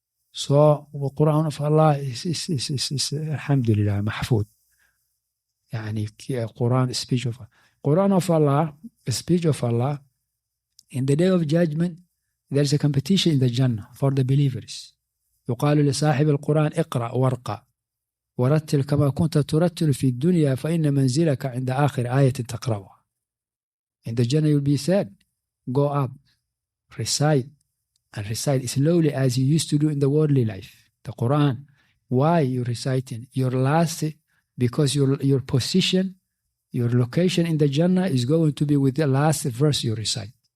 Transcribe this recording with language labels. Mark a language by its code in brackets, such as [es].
[en] So, the Quran of Allah is alhamdulillah, mahfoud. Yani, Quran, speech of Allah. Quran of Allah, speech of Allah, in the day of judgment, there is a competition in the Jannah for the believers. [ar] يقال لصاحب القرآن اقرأ وارقى ورتل كما كنت ترتل في الدنيا فإن منزلك عند آخر آية تقرأها. [en] In the Jannah you'll be said, go up, recite, and recite slowly as you used to do in the worldly life. The Quran. Why you reciting? Your last, because your position, your location in the Jannah is going to be with the last verse you recite.